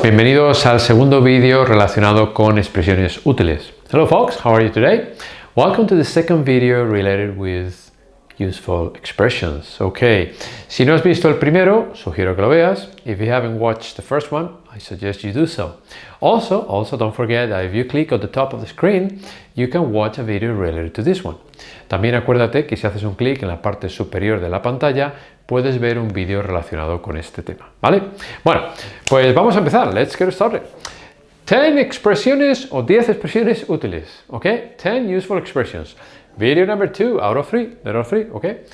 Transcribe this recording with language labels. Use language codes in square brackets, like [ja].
[es] Bienvenidos al segundo vídeo relacionado con expresiones útiles. [en] Hello folks, how are you today? Welcome to the second video related with useful expressions. [es] Okay, si no has visto el primero, sugiero que lo veas. [en] If you haven't watched the first one, I suggest you do so. Also don't forget that if you click on the top of the screen, you can watch a video related to this one. [es] También acuérdate que si haces un clic en la parte superior de la pantalla, puedes ver un vídeo relacionado con este tema, ¿vale? Bueno, pues vamos a empezar. [en] Let's get started. [es] 10 expresiones o 10 expresiones útiles, ¿ok? [en] 10 useful expressions. Video number 2 out of 3, ¿ok?